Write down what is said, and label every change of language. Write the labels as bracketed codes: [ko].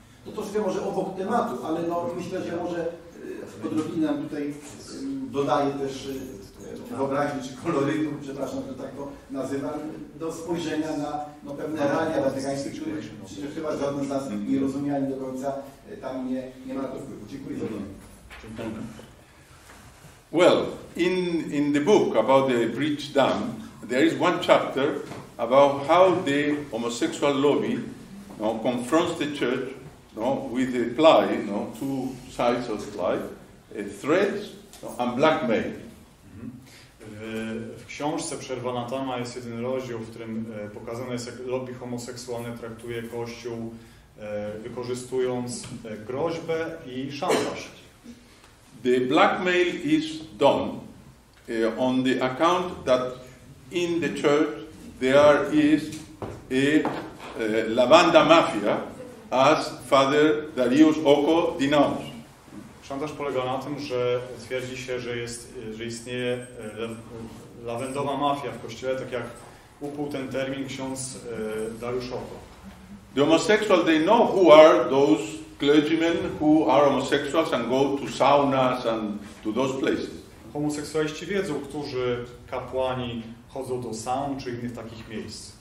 [pl] To troszkę może obok tematu, ale no, myślę, że może odrobinę nam tutaj dodaje też wyobraźni czy kolorytu, przepraszam, że tak to nazywam, do spojrzenia na pewne realia watykańskie, których chyba żaden z nas nie rozumieli do końca, tam nie ma na to wpływu. Dziękuję za uwagę. [en] Well, in the book about the breach dam, there is one chapter about how the homosexual lobby confronts the church with the ply, two sides of the ply, threats and blackmail. [pl] W książce Przerwana Tama jest jeden rozdział, w którym pokazane jest, jak lobby homoseksualne traktuje Kościół, wykorzystując groźbę i szantaż. [en] The blackmail is done on the account that in the church there is a lavanda mafia, as Father Darius Oko denounced. [pl] Szantaż polega na tym, że twierdzi się, że istnieje lawendowa mafia w Kościele, tak jak ukuł ten termin ksiądz Dariusz Oko. [en] The homosexuals, they know who are those clergymen who are homosexuals and go to saunas and to those places. [pl] Homoseksualiści wiedzą, którzy kapłani chodzą do saun czy innych takich miejsc.